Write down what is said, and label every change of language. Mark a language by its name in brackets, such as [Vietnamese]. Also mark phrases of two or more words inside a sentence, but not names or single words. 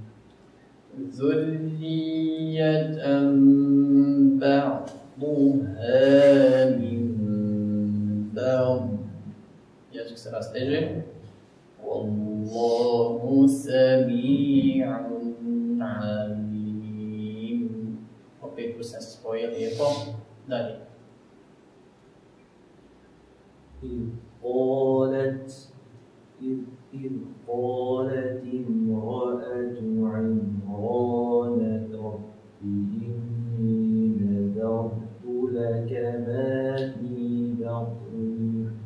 [Arabic] ذرية بعضها من بعض. يجب سلاستجي والله سميع عليم. [Bosnian] Opet se spoje lijepo. Dalje. [Arabic] إذ قالت امرأة عمران رب إني نذرت لك ما في بطني